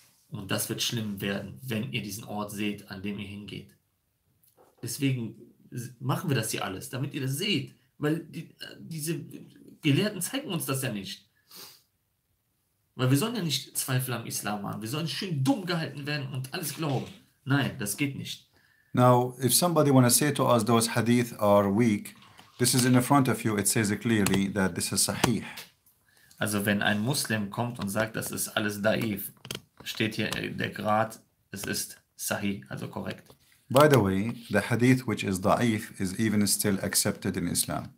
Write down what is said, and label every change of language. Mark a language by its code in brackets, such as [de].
[de] Und das wird schlimm werden, wenn ihr diesen Ort seht, an dem ihr hingeht. Deswegen machen wir das hier alles, damit ihr das seht. Weil diese Gelehrten zeigen uns das ja nicht. Weil wir sollen ja nicht Zweifel am Islam haben. Wir sollen schön dumm gehalten werden und alles glauben. Nein, das geht nicht. [en] Now, if somebody want to say to us those hadith are weak, this is in front of you, it says clearly that this is sahih. [de] Also wenn ein Muslim kommt und sagt, das ist alles daif, steht hier der Grad, es ist sahih, also korrekt. [en] By the way, the hadith which is da'if is even still accepted in Islam.